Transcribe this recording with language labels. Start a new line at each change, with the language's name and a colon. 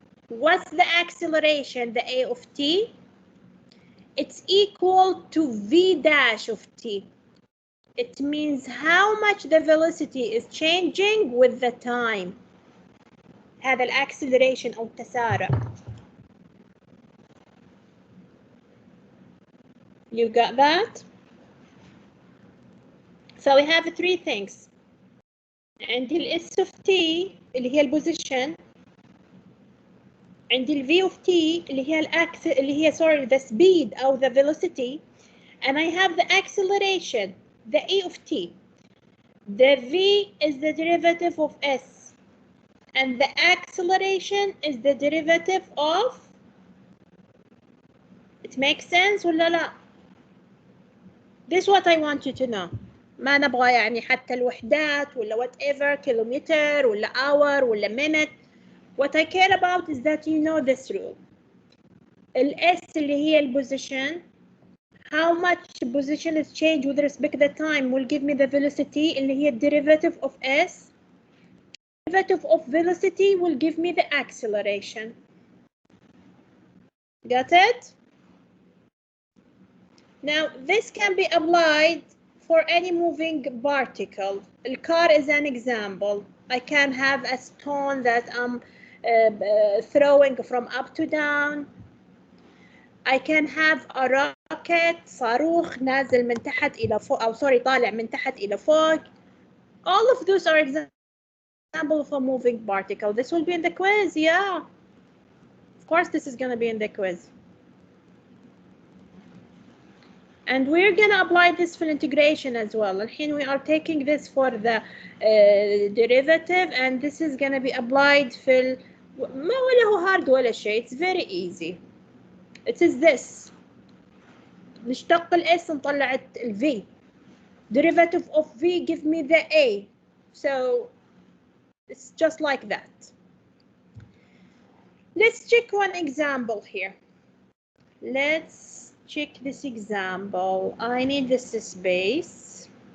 English: What's the acceleration? The A of T? It's equal to V dash of T. It means how much the velocity is changing with the time.
Arabic: هذا الأكسلريشن أو التسارع.
English: You got that? So we have three things.
Arabic: عندي ال S of T اللي هي البوزيشن.
English: عندي ال V of T
Arabic: اللي هي اللي هي
English: sorry the speed أو the velocity. And I have the acceleration, the A of T. The V is the derivative of S. And the acceleration is the derivative of It makes sense
Arabic: ولا لا؟
English: This is what I want you to know.
Arabic: ما نبغى يعني حتى الوحدات ولا whatever كيلومتر ولا hour ولا minute.
English: What I care about is that you know this rule.
Arabic: S اللي هي البوزيشن.
English: How much position is changed with respect to the time will give me the velocity
Arabic: اللي هي
English: derivative of S. Derivative of velocity will give me the acceleration. Got it? Now this can be applied for any moving particle. The car is an example. I can have a stone that I'm throwing from up to down. I can have a rocket
Arabic: صاروخ نازل من تحت إلى فوق أو sorry طالع من تحت إلى فوق.
English: All of those are examples of a moving particle. This will be in the quiz, yeah. Of course this is going to be in the quiz. And we're going to apply this for integration as well.
Arabic: الحين
English: we are taking this for the derivative and this is going to be applied
Arabic: في ما ولا هو
English: hard ولا شيء. It's very easy. It is this.
Arabic: نشتق ال S نطلع ال V.
English: Derivative of V give me the A. So it's just like that. Let's check one example here. Let's check this example. I need this space.